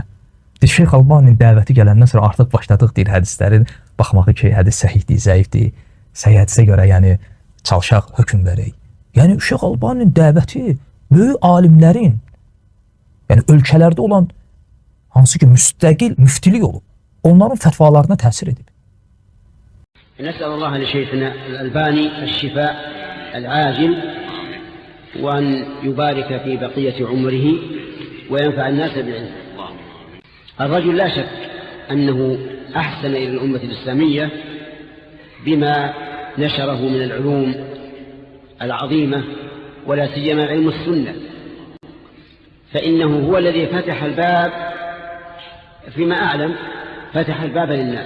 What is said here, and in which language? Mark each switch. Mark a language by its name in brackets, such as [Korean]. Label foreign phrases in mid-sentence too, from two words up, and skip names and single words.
[Azerbaijani] Deyir, Şeyx Albaninin dəvəti gələndən sonra artıq başladıq deyir hədislərin baxmağı ki, hədis səhihdir, zəifdir, səhih hədisə görə yəni çalışaq, hökm verək. Yəni Şeyx Albaninin dəvəti böyük alimlərin, yəni ölkələrdə olan hansı ki müstəqil müftilik olub, onların fətvalarına təsir edib. [Arabic] نسأل الله لشيخنا الألباني الشفاء العاجل وأن يبارك في بقية عمره وينفع الناس بالعلم. الرجل لا شك أنه أحسن إلى الأمة الإسلامية بما نشره من العلوم العظيمة ولا سيما علم السنة، فإنه هو الذي فتح الباب، فيما أعلم فتح الباب للناس.